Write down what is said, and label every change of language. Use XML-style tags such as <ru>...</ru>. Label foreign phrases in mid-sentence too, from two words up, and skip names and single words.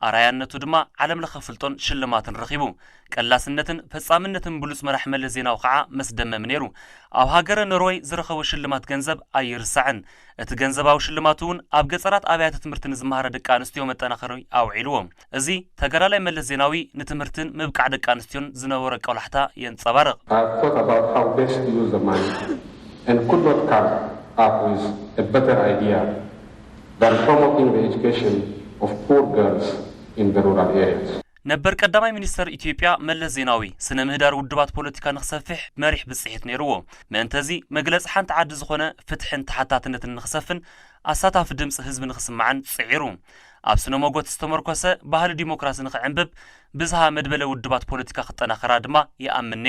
<ti>ኣራያነቱ ድማ ዓለም ለኸ ፍልጦን ሽልማትን ረኺቡ ቀላስነትን ፈጻምነትን ብሉጽ መራሒ መለስ ዜናዊ ከዓ መስደመም ነይሩ ኣብ ሃገረ ኖርዌይ ዝረኸቡ ሽልማት ገንዘብ ኣይርሳዕን እቲ ገንዘባዊ ሽልማቱ እውን ኣብ ገጸራት ኣብያተ ትምህርትን ዝመሃረ ደቂ ኣንስትዮ መጠናኸሪ ኣውዒልዎ እዚ ተጋዳላይ መለስ ዜናዊ ንትምህርትን ምብቃዕ ደቂ ኣንስትዮን ዝነበረ ቀላሕታ የንጸባርቕ</ti> <en>and could not come up with a better idea than promoting the education of poor girls in the rural areas.</en> <ti>ነበር ቀዳማይ ሚኒስተር ኢትዮጵያ መለስ ዜናዊ ስነ ምህዳር ውድባት ፖለቲካ ንኽሰፍሕ መሪሕ ብጽሒት ነይርዎ ምእንተዚ መግለጽ ሓንቲ ዓዲ ዝኾነ ፍትሕን ተሓታትነትን ንኽሰፍን ኣሳታፊ ድምፂ ህዝቢ ንኽስማዓን ጽዒሩ ኣብ ስነ ሞጎት ዝተመርኮሰ ባህሊ ዲሞክራሲ ንኽዕንብብ ብዝሃ መድበለ ውድባት ፖለቲካ ክጠናኸራ ድማ ይኣምን ነይሩ</ti>